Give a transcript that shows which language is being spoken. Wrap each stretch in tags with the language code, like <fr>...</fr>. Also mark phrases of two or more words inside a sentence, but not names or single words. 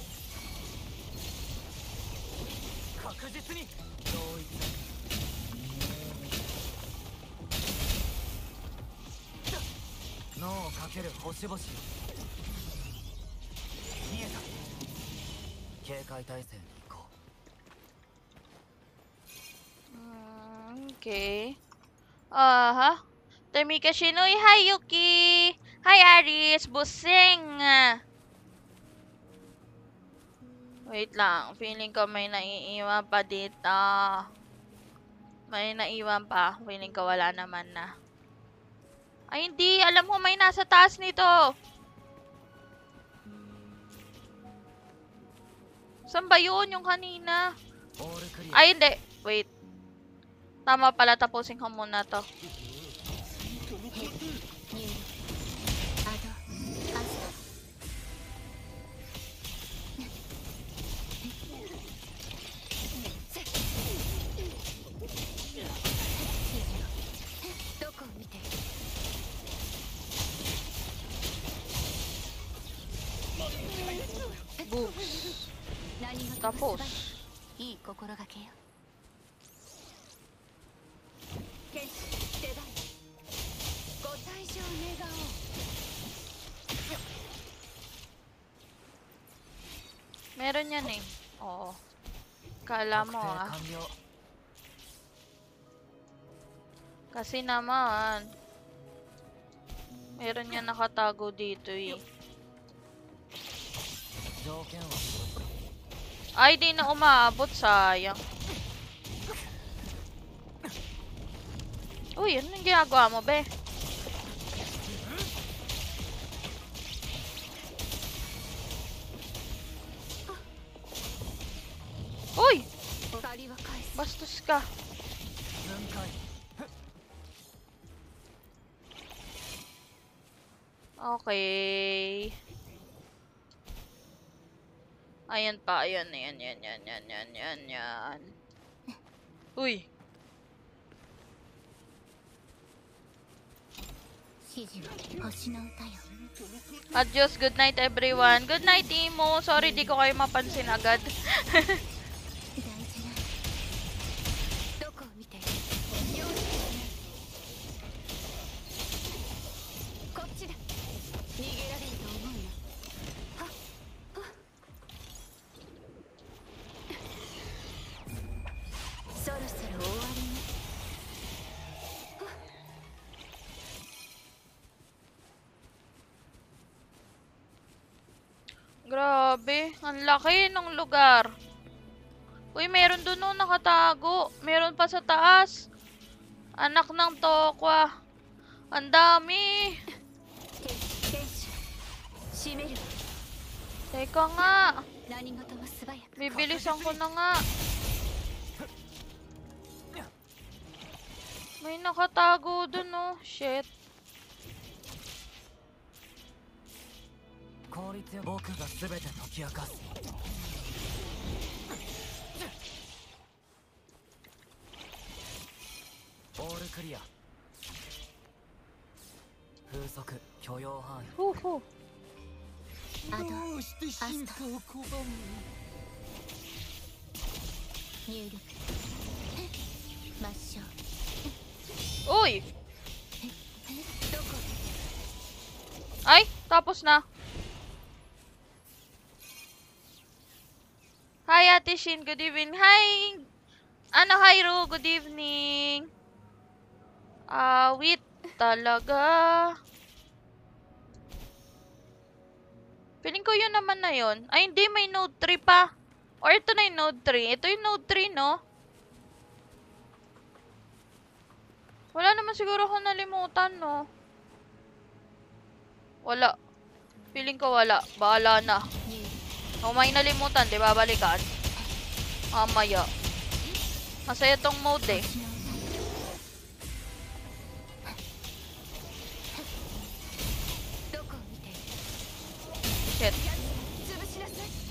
<ja>確実に同一脳をかける星々見えた警戒態勢に行こう</ja> <en>Okay. Aha. Tamika Shinoy. Hi, Yuki. Hi, Aris. Busing.</en> <tl>Wait lang. Feeling ko may naiiwan pa dito. May naiwan pa. Feeling ko wala naman na. Ay, hindi. Alam mo, may nasa taas nito. Saan ba yun? Yung kanina.</tl> <ja>オールクリア</ja> <tl>Ay, hindi. Wait. Tama pala. Tapusin ko muna to.</tl> <ja>入力アドアスタどこを見ている</ja> <en>Books.</en> <ja>何事も</ja> <tl>Tapos.</tl> <ja>素早いいい心がけよ剣士出番ご退場願おう</ja> <tl>Meron yan eh. Oo. Kala</tl> <ja>確</ja> <tl>mo</tl> <ja>定</ja> <tl>ah.</tl> <ja>完了</ja> <tl>Kasi naman. Meron yan nakatago dito eh.</tl> <ja>条件は揃った</ja> <tl>Ay, di na umaabot. Sayang. Uy, ano yung ginagawa mo, be? Uy!</tl> <ja>借りは返す</ja> <tl>Bastos ka.</tl> <ja>分解</ja> <en>Okay.</en> <tl>Ayan pa. Ayan, ayan, ayan, ayan, ayan, ayan, ayan, ayan. Uy!</tl> <ja>指示は星の歌よ</ja> <es>Adios,</es> <en>good night everyone. Good night, Imo. Sorry,</en> <tl>di ko kayo mapansin agad.</tl> <ja>大事などこを見ている用意しないこっちだ逃げられると思うなはっはっそろそろ終わりね</ja> <tl>Grabe, ang laki ng lugar. Uy, meron dun oh, nakatago. Meron pa sa taas. Anak ng tokwa. Ang dami.</tl> <ja>剣士閉める</ja> <tl>Teka nga.</tl> <ja>何事も素早く</ja> <tl>Bibilisan ko na nga. May nakatago dun oh. Shit.</tl> <ja>効率よ僕が全て解き明かすオールクリア風速許容範囲 Hu hu. アドどうして進化を拒む入力抹消</ja> <tl>Uy!</tl> <ja>どこ</ja> <tl>Ay, tapos na.</tl> <en>Hi, Ate Shin. Good evening. Hi!</en> <tl>Ano, hi,</tl> <en>Ru. Good evening. Wait.</en> <tl>Talaga. Feeling ko yun naman na yun. Ay, hindi. May Node 3 pa. Or ito na yung Node 3. Ito yung Node 3, no? Wala naman siguro ako nalimutan, no? Wala. Feeling ko wala. Bahala na. Kung may nalimutan, di ba balikan? Mamaya. Masaya tong mode eh.</tl> <ja>どこを見ている</ja> <en>Shit.</en> <ja>潰しなさい</ja>